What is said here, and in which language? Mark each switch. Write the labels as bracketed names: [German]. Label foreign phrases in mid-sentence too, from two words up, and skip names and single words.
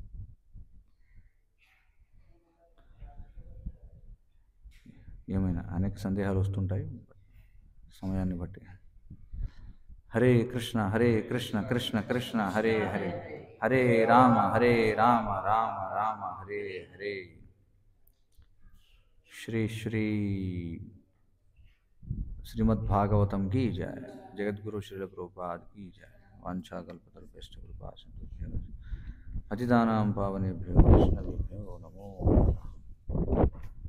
[Telugu] ఏమైనా అనేక సందేహాలు వస్తుంటాయి సమయాన్ని బట్టి. [Sanskrit] హరే కృష్ణ కృష్ణ కృష్ణ హరే హరే, హరే రామ రామ రామ హరే హరే. [Hindi] శ్రీ శ్రీమద్భాగవతం की जय, जगद्गुरु श्रील प्रभुपाद की जय. [Sanskrit] वाञ्छाकल्पतरुभ्यश्च कृपा सिन्धुभ्यो पतितानां पावनेभ्यो वैष्णवेभ्यो नमो नमः.